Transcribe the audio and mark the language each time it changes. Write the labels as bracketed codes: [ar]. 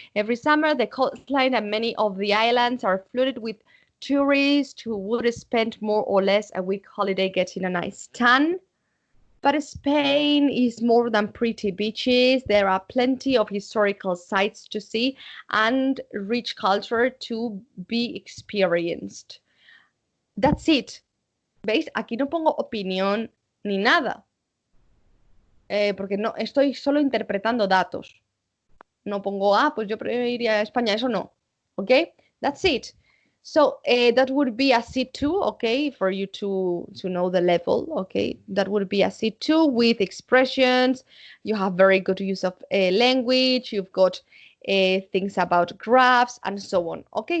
[en] Every summer, the coastline and many of the islands are flooded with tourists who would spend more or less a week holiday getting a nice tan. But Spain is more than pretty beaches. There are plenty of historical sites to see and rich culture to be experienced. That's it. [es] ¿Veis? Aquí no pongo opinión ni nada. Porque no estoy solo interpretando datos. No pongo, pues yo iría a España. Eso no. [en] Okay? That's it. So that would be a C2, okay, for you to know the level, okay? That would be a C2 with expressions. You have very good use of language. You've got things about graphs and so on, okay?